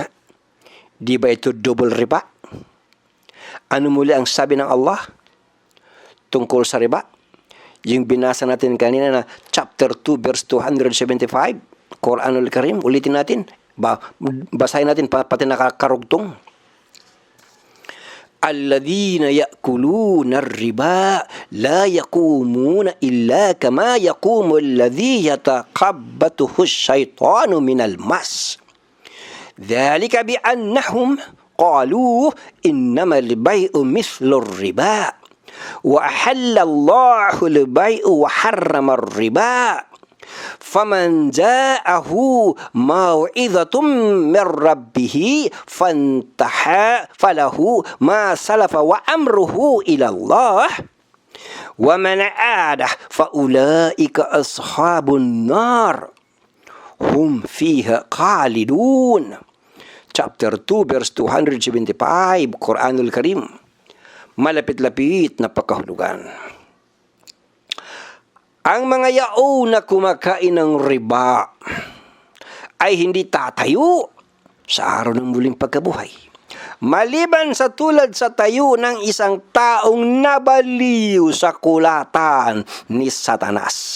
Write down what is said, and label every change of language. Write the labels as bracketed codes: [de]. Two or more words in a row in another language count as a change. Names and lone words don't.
[tl] Di ba ito double riba? Ano muli ang sabi ng Allah tungkol sa riba? Yung binasa natin kanina na [en] chapter 2 verse 275, [ar] القرآن الكريم, [tl] ulitin natin. Basahin natin pati nakakarugtong. [ar] الذين يأكلون الربا لا يقومون إلا كما يقوم الذي يتخبطه الشيطان من المس. ذلك بأنهم قالوا إنما البيع مثل الربا. وأحل الله البيع وحرم الربا فمن جاءه موعظة من ربه فانتهى فله ما سلف وأمره إلى الله ومن عاد فأولئك أصحاب النار هم فيها خالدون. [en] Chapter 2 verse 275, [ar] القرآن الكريم. [tl] Malapit-lapit na pagkahulugan. Ang mga yao na kumakain ng riba ay hindi tatayo sa araw ng muling pagkabuhay, maliban sa tulad sa tayo ng isang taong nabaliw sa kulatan ni Satanas.